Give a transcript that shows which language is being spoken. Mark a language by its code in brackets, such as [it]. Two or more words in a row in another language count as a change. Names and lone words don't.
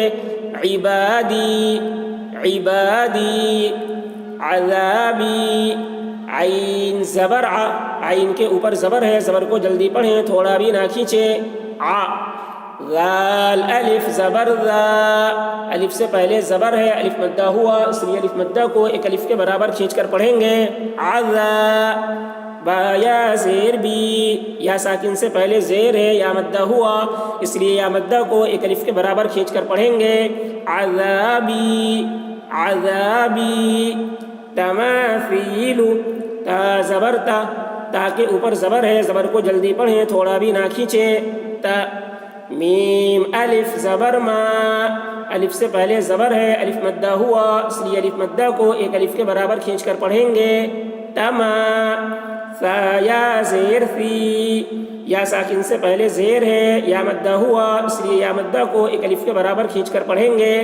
[ar] عبادی عبادی عذابی، [ur] عین زبر ع، عین کے اوپر زبر ہے، زبر کو جلدی پڑھیں، تھوڑا بھی نہ کھینچیں. ع ذال الف زبر ذا، الف سے پہلے زبر ہے، الف مدہ ہوا، اس لیے الف مدہ کو ایک الف کے برابر کھینچ کر پڑھیں گے. عذا با یا زیر بی، یا ساکن سے پہلے زیر ہے، یا مدہ ہوا، اس لیے یا مدہ کو ایک الف کے برابر کھینچ کر پڑھیں گے. [ar] عذابی عذابی تماثیل، [ur] تا زبر تا، تا کے اوپر زبر ہے، زبر کو جلدی پڑھیں، تھوڑا بھی نہ کھینچیں. تا میم الف زبر ما، الف سے پہلے زبر ہے، الف مدہ ہوا، اس لیے الف مدہ کو ایک الف کے برابر کھینچ کر پڑھیں گے. تما سا یا زیر سی، یا ساکن سے پہلے زیر ہے، یا مدہ ہوا، اس لیے یا مدہ کو ایک الف کے برابر کھینچ کر پڑھیں گے.